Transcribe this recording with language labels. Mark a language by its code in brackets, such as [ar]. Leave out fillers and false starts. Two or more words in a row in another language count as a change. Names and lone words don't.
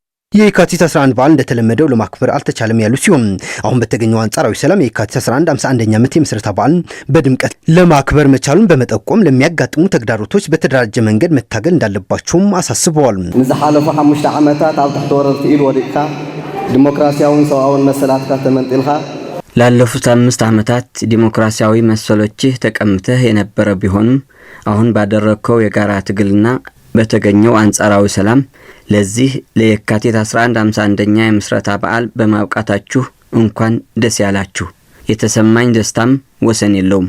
[am] የካቲት 11 በዓል እንደተለመደው ለማክበር አልተቻለም ያሉ ሲሆን አሁን በተገኘው አንጻራዊ ሰላም የካቲት 11 51ኛ ዓመት የምስረታ በዓልን በድምቀት ለማክበር መቻሉን በመጠቆም ለሚያጋጥሙ ተግዳሮቶች በተደራጀ መንገድ መታገል እንዳለባቸውም አሳስበዋል። [ti] ንዝሓለፉ 5 ዓመታት ኣብ ትሕቲ ወረርቲ ኢል ወዲቕካ ዲሞክራሲያውን ሰብአውን መሰላትካ ተመንጢልካ [am] ላለፉት 5 ዓመታት ዲሞክራሲያዊ መሰሎችህ ተቀምተህ የነበረ ቢሆንም አሁን ባደረከው የጋራ ትግልና በተገኘው አንጻራዊ ሰላም ለዚህ ለየካቲት 11 51ኛ የምስረታ በዓል በማብቃታችሁ እንኳን ደስ ያላችሁ። የተሰማኝ ደስታም ወሰን የለውም።